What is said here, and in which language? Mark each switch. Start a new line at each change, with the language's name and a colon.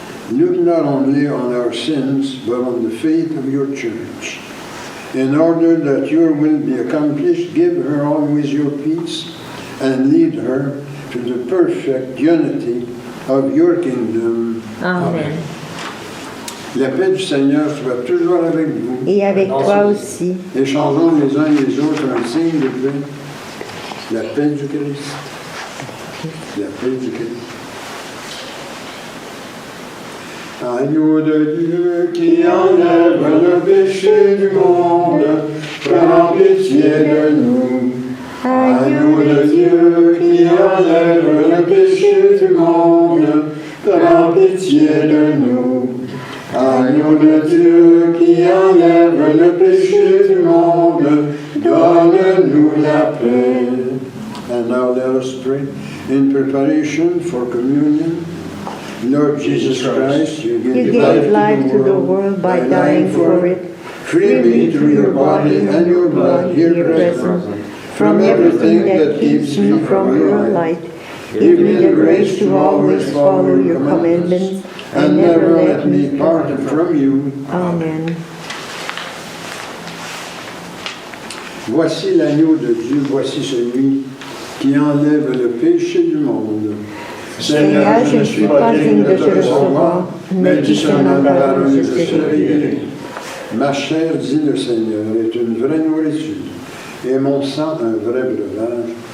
English: Look not only on our sins, but on the faith of your church. In order that your will be accomplished, give her always your peace and lead her to the perfect unity of your kingdom. Amen.
French: La paix du Seigneur soit toujours avec vous. Et avec toi aussi. Échangeons les uns les autres un signe de paix. La paix du Christ. La paix du Christ. Agneau de Dieu qui enlève le péché du monde, prends pitié de nous. Agneau de Dieu qui enlève le péché du monde, prends pitié de nous. Agneau de Dieu qui enlève le péché du monde, donne-nous la paix.
English: And now let us pray in preparation for communion. Lord Jesus Christ, you gave life to the world by dying for it. Free me through your body and your blood here present from everything that keeps me from your light. Give me the grace to always follow your commandments and never let me part from you. Amen.
French: Voici l'agneau de Dieu, voici celui qui enlève le péché du monde. Seigneur, je ne suis pas digne de te recevoir, mais dis seulement parole, je serai guéri. Ma chair, dit le Seigneur, est une vraie nourriture, et mon sang un vrai breuvage.